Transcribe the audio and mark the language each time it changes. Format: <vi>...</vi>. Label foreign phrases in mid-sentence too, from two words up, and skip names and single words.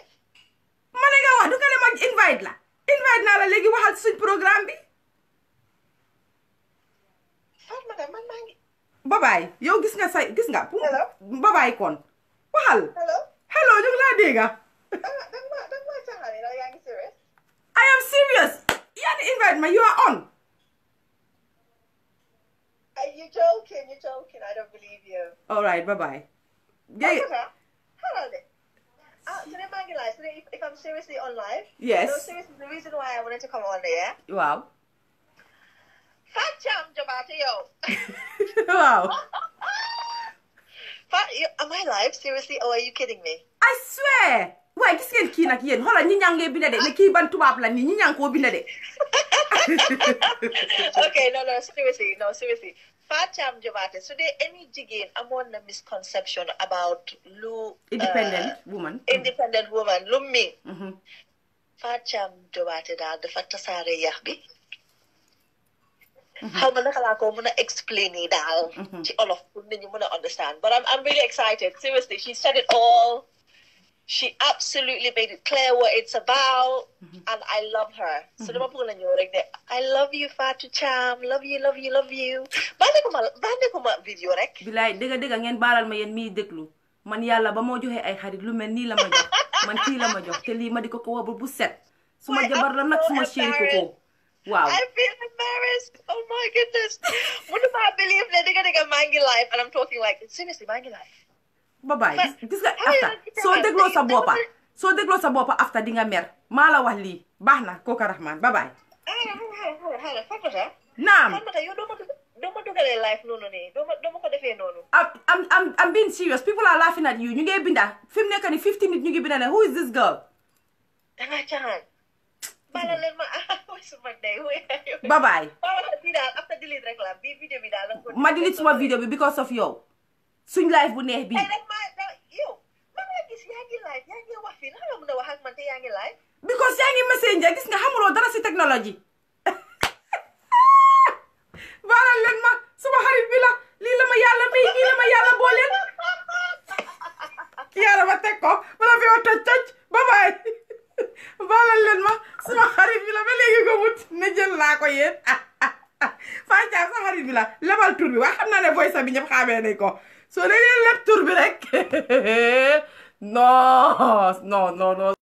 <wo>ma ne nga wax du ka ne ma invite naa la léegi waxal suñ programme bi man maa ngi babaay yow gis nga hello babaay kon waxal hello ñu ngi laa dégga danga ma taxale la yaa ngi serious</wo> <en>I am serious</en> <wo>yaa ngi invite ma</wo> <en>you are on you're joking I don't believe you all right bye hello today</en> <wo>maa ngi</wo> <en>live today if I'm seriously on live yes no seriously the reason why I wanted to come on there</en> <wo>waaw Fatou Cham Jobaate yow waaw</wo> <en>am I live seriously or are you kidding me I swear</en> <wo>waaye gis ngeen kii nag yéen xoolal ñi ñaa ngee binda de ne kii ban tubaab la nii ñi ñaa koo binda de</wo> <en>okay no seriously Fatou Cham Jobaate</en> <wo>su dee</wo> <en>any</en> <wo>jigéen amoon na</wo> <en>misconception about lu independent woman</en> <wo>lu mi Fatou Cham Jobaate daal dafa tasaare yax bi xaw ma naka laa ko mën a explain yi daal ci olof pour nit ñi mën a understand</wo> <en>but I'm really excited seriously she said it all she absolutely made it clear what it's about and I love her so</en> <wo>dama bëgg na ñëw rek ne</wo> <en>I love you Fatou Cham love you</en> <wo>bànne ko ma vidéo rek bilaay dëgg ngeen baalal ma yéen miy déglu man yàlla ba moo joxee ay xarit lu mel nii la ma jox man kii la ma jox te lii ma di ko wabul bu set suma jabar la nag suma chéri ko wow</wo> <en>I feel embarrassed oh my goodness</en> <wo>mënuma believe ne dëgg maa ngi</wo> <en>live and I'm talking like seriously</en> <wo>maa ngi</wo> <en>live</en> <wo>bye gis nga after soo dégloo sa boppa after di nga mer maa la wax lii baax na kooka Rahman bye naam yow doo ma dugalee live noonu nii doo ma ko defee noonu</wo> <en>I'm being serious people are laughing at you</en> <wo>ñu ngi binda fi mu nekk ni 50 nit ñu ngi binda ne</wo> <en>who is this girl</en> <wo>danga caaxaan bala leen ma suma day bye bi daal after delete rek la bi vidéo bi daal ma delete suma vidéo bi</wo> <en>because of</en> <wo>yow suñ live bu neex bi yow ma nga gis yaa ngi live yaa ngi wax fii naka la mën a wax ak man te yaa ngi live because yaa ngi messenger gis nga xamuloo dara si technology xarit bi la lii la ma yàlla may kii la ma yàlla booleel kii yàlla ma teg ko bala fi wa toj ba baay baalal leen ma sama xarit bi la ba léegi ko mut ne jël naa ko yéen Fatou Thiam sa xarit bi la lebal tur bi waaye xam naa ne voice bi ñëpp xamee nañ ko soo da ngeen leb tur bi rek non</wo>